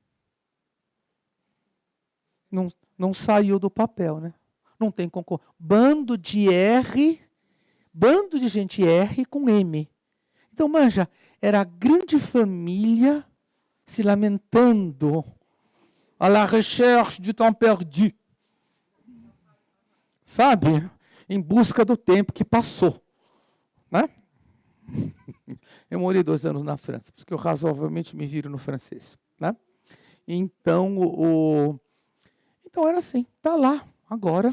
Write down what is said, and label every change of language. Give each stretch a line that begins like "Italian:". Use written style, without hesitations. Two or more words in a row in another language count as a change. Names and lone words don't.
Portuguese: Não saiu do papel, né? Não tem concorrência. Bando de gente R com M. Então, manja, era a grande família se lamentando à la recherche du temps perdu. Sabe? Em busca do tempo que passou. Né? Eu morei 2 anos na França, porque eu razoavelmente me viro no francês. Né? Então, então era assim, está lá, agora.